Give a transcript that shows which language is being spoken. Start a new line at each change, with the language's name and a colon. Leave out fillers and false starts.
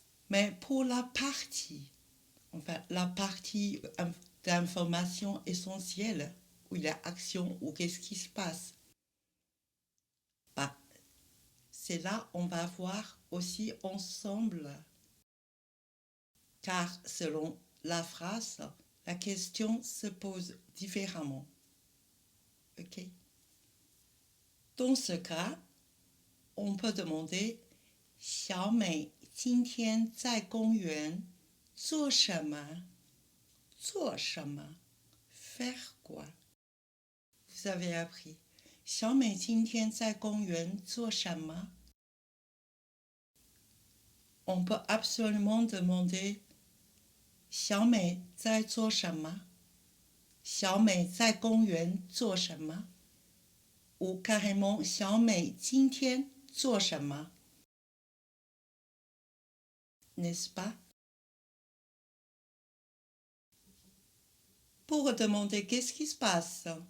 French: Mais pour la partie, enfin la partie d'information essentielle, où il y a action ou qu'est-ce qui se passe, bah, c'est là on va voir aussi ensemble, car selon la phrase, la question se pose différemment. OK? Dans ce cas, on peut demander
Chinese: 小美今天在公园做什么？做什么
French: Faire quoi? Vous avez appris.
Chinese: 小美今天在公园做什么
French: On peut absolument demander
Chinese: 小美在做什么？小美在公园做什么
French: Ou carrément
Chinese: 小美今天做什么
French: N'est-ce pas? Pour demander qu'est-ce qui se passe?